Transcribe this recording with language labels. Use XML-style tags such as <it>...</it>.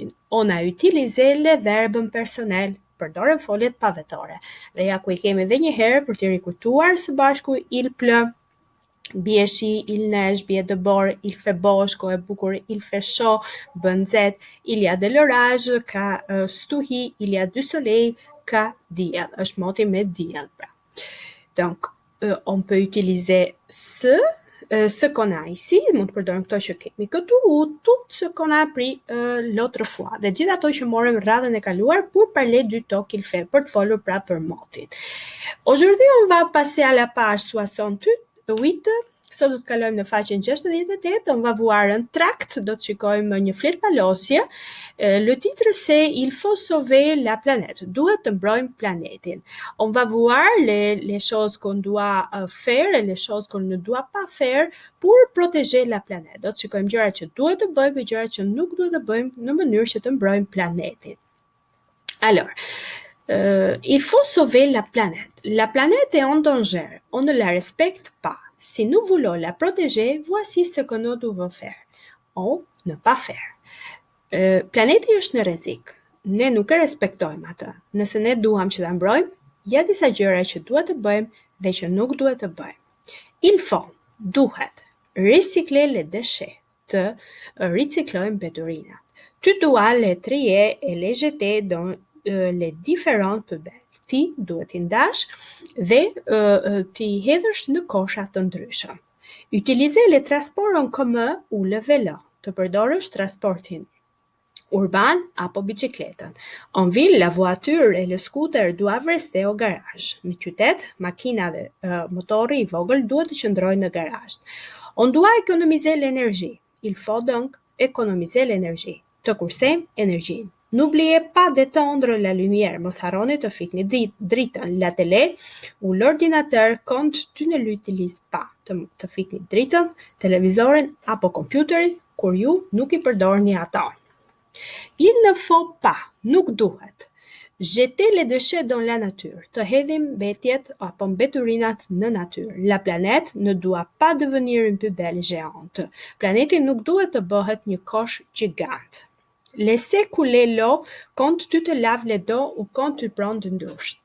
<fr>On a utilisé les verbes personnels.</fr> <sq>Përdorëm foljet pavetare. Dhe ja ku I kemi edhe një herë për t'i rikujtuar së bashku</sq> <fr>il pleut,</fr> <sq>bie shi,</sq> <fr>il neige,</fr> <sq>bie dëbor,</sq> <fr>il fait beau,</fr> <sq>shko e bukur,</sq> <fr>il fait chaud,</fr> <sq>bën nxehtë,</sq> <fr>il y a de l'orage,</fr> <sq>ka stuhi,</sq> <fr>il y a du soleil,</fr> <sq>ka diell, është moti me diell pra.</sq> <fr>Donc, on peut utiliser ce qu'on a ici,</fr> <sq>mund të përdorim këto që kemi këtu</sq> <fr>ou tout ce qu'on a appris l'autre fois.</fr> <sq>Dhe gjithë ato që morëm radhën e kaluar</sq> <fr>pour parler du temps qu'il fait,</fr> <sq>për të folur pra për motin.</sq> <fr>Aujourd'hui, on va passer à la page 68.</fr> <sq>Sot do të kalojmë në faqen 68,</sq> <fr>on va voir un tract,</fr> <sq>do të shikojmë një fletpalosje.</sq> <fr>Le titre c'est Il faut sauver la planète.</fr> <sq>Duhet të mbrojmë planetin.</sq> <fr>On va voir les choses qu'on doit faire et les choses qu'on ne doit pas faire pour protéger la planète.</fr> <sq>Do të shikojmë gjërat që duhet të bëjmë e gjërat që nuk duhet të bëjmë në mënyrë që të mbrojmë planetin.</sq> <fr>Alors, il faut sauver la planète. La planète est en danger. On ne la respecte pas. Si nous voulons la protéger, voici ce que nous devons faire. On ne pas faire.</fr> <sq>Planeti është në rrezik. Ne nuk e respektojmë atë. Nëse ne duam që ta mbrojmë, ja disa gjëra që duhet të bëjmë dhe që nuk duhet të bëjmë.</sq> <fr>Il faut,</fr> <sq>duhet,</sq> <fr>recycler les déchets,</fr> <sq>të riciklojmë mbeturinat.</sq> <fr>Tu dois les trier et les jeter dans les différentes poubelles.</fr> <sq>Ti duhet I ndash dhe ti hedhësh në kosha të ndryshme.</sq> <fr>Utiliser les transports en commun ou le vélo,</fr> <sq>të përdorësh transportin urban apo bicikletën.</sq> <fr>En ville, la voiture et le scooter doivent rester au garage.</fr> <sq>Në qytet, makina dhe motori I vogël duhet të qëndrojnë në garazh.</sq> <fr>On doit économiser l'énergie. Il faut donc économiser l'énergie.</fr> <sq>Të kursejmë energjinë.</sq> <fr>N'oubliez pas d'éteindre la lumière.</fr> <sq>Mos harroni të fikni dritën.</sq> <fr>La télé ou l'ordinateur quand tu ne l'utilises pas.</fr> <sq>Të fikni dritën, televizorin apo kompjuterin kur ju nuk I përdorni ato.</sq> <fr>Il ne faut pas,</fr> <sq>nuk duhet,</sq> <fr>jeter les déchets dans la nature,</fr> <sq>të hedhim mbetjet apo mbeturinat në natyrë.</sq> <fr>La planète ne doit pas devenir une poubelle géante.</fr> <sq>Planeti nuk duhet të bëhet një kosh gjigant.</sq> <fr>Laissez couler l'eau quand tu te laves les dents ou quand tu prends une douche.</fr>